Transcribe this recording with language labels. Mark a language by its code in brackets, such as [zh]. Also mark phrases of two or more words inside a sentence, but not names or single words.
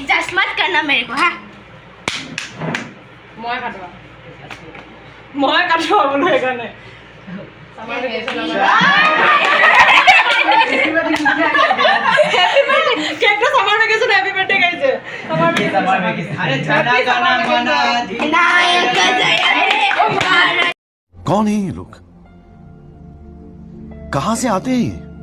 [as] মই কাটো বোলো সেইকাৰণে। কেকটো [en] summer vacation happy birthday [as] গাইছে। [hi] कौन है ये लोग? कहाँ से आते हैं?